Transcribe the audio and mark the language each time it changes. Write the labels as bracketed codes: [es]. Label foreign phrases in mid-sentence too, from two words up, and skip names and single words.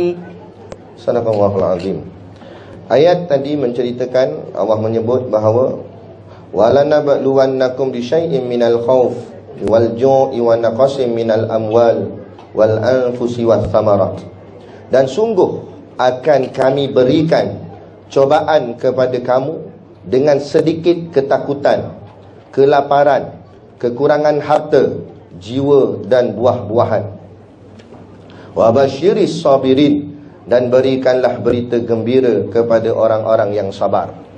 [ar] صدق الله العظيم. [ms] Ayat tadi menceritakan, Allah menyebut bahawa [ar] ولنبلونكم بشيء من الخوف والجوع ونقص من الأموال والأنفس والثمرات. [id] Dan sungguh akan kami berikan cobaan kepada kamu dengan sedikit ketakutan, kelaparan, kekurangan harta, jiwa dan buah-buahan. [ar] وبشر الصابرين, [id] dan berikanlah berita gembira kepada orang-orang yang sabar.